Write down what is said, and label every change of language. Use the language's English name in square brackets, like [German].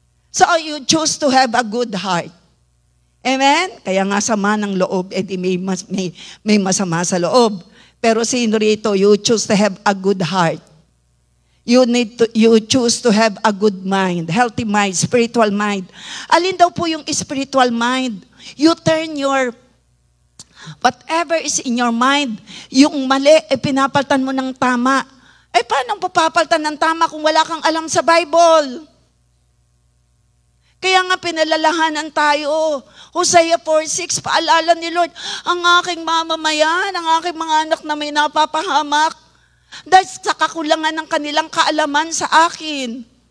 [English] So you choose to have a good heart. Amen? [Filipino] Kaya nga sama ng loob, may masama sa loob. Pero sino rito, [English] you choose to have a good heart. You choose to have a good mind, healthy mind, spiritual mind. [Filipino] Alin daw po yung spiritual mind? [English] You turn your, whatever is in your mind, [Filipino] yung mali, pinapaltan mo ng tama. Paano papapaltan ng tama kung wala kang alam sa Bible? Kaya nga pinalalahanan tayo. Hosea 4:6, paalala ni Lord, ang aking mamamayan, ang aking mga anak na may napapahamak, dahil sa kakulangan ng kanilang kaalaman sa akin.